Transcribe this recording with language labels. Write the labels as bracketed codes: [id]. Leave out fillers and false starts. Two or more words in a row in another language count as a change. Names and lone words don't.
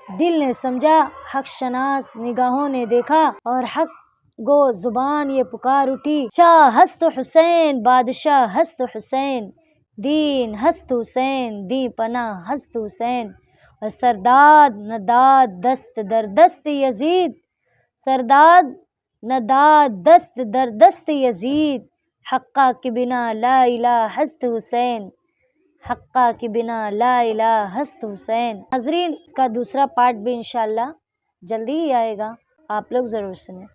[ur] دل نے سمجھا، حق شناس نگاہوں نے دیکھا، اور حق گو زبان یہ پکار اٹھی، [fa] شاہ ہست حسین، بادشاہ ہست حسین، دین ہست حسین، دی پناہ ہست حسین، [ur] اور [fa] سرداد نہ داد دست در دست یزید، سرداد نہ داد دست در دست یزید، حقہ کے بنا لا الہ ہست حسین، حقہ کے بنا لا الہ ہست حسین۔ [ur] حاضرین، اس کا دوسرا پارٹ بھی انشاءاللہ جلدی ہی آئے گا، آپ لوگ ضرور سنیں۔